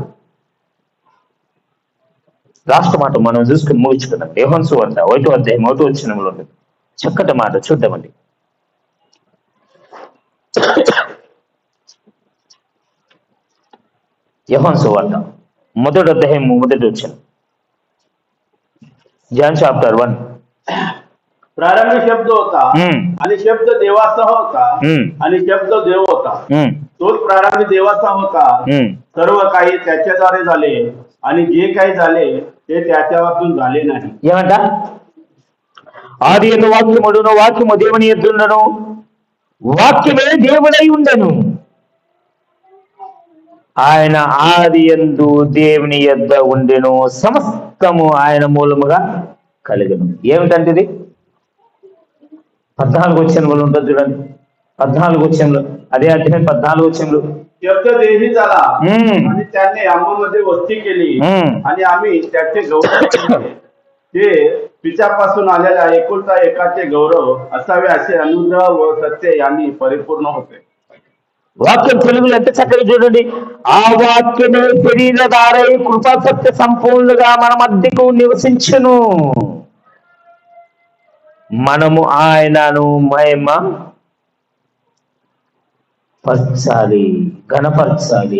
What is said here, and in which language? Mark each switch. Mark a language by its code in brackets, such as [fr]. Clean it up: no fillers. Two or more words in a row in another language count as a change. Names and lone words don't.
[te] లాస్ట్ మాట మనం చూసుకుని ముగించుకుందాం. యోహాను సువార్త 1వ అధ్యాయం 1వ వచనంలో ఉంటుంది చక్కటి మాట, చూద్దామండి. యోహాను సువార్త 1వ అధ్యాయం 1వ వచనం. [en] John chapter 1. [mr] प्रारंभी शब्द होता आणि शब्द देवाचा होता आणि शब्द देव होता. तोच प्रारंभी देवाचा होता. सर्व काही त्याच्याद्वारे झाले आणि जे काही झाले ते त्याच्यावरून झाले नाही. [te] ఏమంట? ఆది యందు వాక్యముండును, వాక్యము దేవుని యొద్దుండును, వాక్యమే దేవుడై ఉండెను. ఆయన ఆది యందు దేవుని యొద్ద ఉండెను, సమస్తము ఆయన మూలముగా కలిగెను. ఏమిటంటే ఇది 14 వచనంలో ఉంటుంది చూడండి. 14 వచనంలో, అదే అధ్యాయం 14 వచనంలో [mr] शब्द देही झाला आणि त्याने आम्हामध्ये वस्ती केली आणि आम्ही त्याचे गौरव केले. ते पित्यापासून आलेल्या एकुलता एकाचे गौरव असावे असे अनुग्रह व सत्य यांनी परिपूर्ण होते. [te] వాక్యం తెలుగులో ఎంత చక్కగా చూడండి. ఆ వాక్యమే శరీరధారై కృపా సత్య సంపూర్ణంగా మన మధ్యకు నివసించును. మనము ఆయనను మహిమ పరచాలి, ఘనపరచాలి.